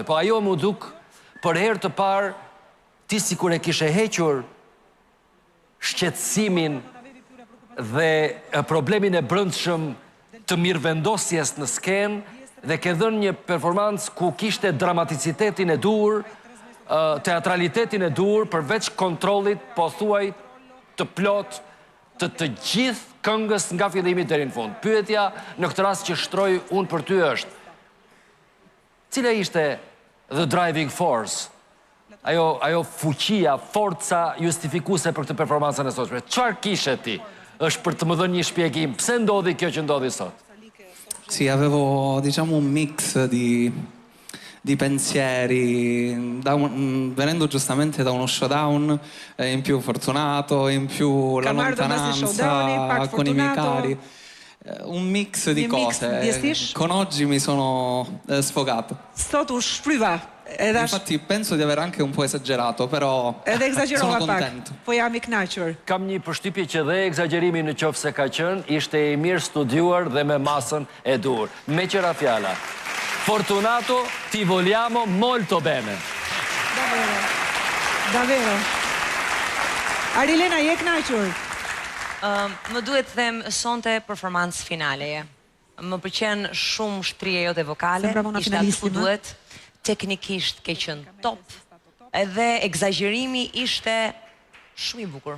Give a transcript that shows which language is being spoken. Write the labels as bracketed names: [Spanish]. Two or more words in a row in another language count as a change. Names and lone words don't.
[Albanian] Po ajo mu duk për herë të parë ti sikur e kishe hequr shqetësimin dhe problemin e brendshëm të mirëvendosjes në skenë dhe ke dhënë një performancë ku kishte dramaticitetin e dur, teatralitetin e dur, përveç kontrollit, po thuaj të plot të gjithë këngës nga fillimi deri në fund. Pyetja në këtë rast që shtroj unë për ty është, cila ishte [English] the driving force, [Albanian] ajo fuqia, forca justifikuese për këtë performancën e sotshme? Çfarë kishe ti? Është për të më dhënë një shpjegim, pse ndodhi kjo që ndodhi sot? [Italian] Sì, avevo, diciamo, un mix di pensieri, venendo giustamente da uno showdown, in più Fortunato, in più la lontananza con i miei cari. Un mix di cose. Con oggi mi sono sfogato. [Albanian] Sot u shpryva. [Italian] Infatti penso di aver anche un po' esagerato, però sono contento. [Albanian] Po jam i kënaqur. Kam një përshtypje që dhe egzagjerimi në qoftë se ka qenë, ishte i mirë studiuar dhe me masën e dur. Me qëra fjala. [Italian] Fortunato, ti vogliamo molto bene. Davvero. [Albanian] Arilena, je kënaqur? Më duhet të them sonte performancë finaleje. Më pëlqen shumë shtrija jote vokale, ishte atë ku duhet, teknikisht ke qenë top, edhe egzagjerimi ishte shumë i bukur.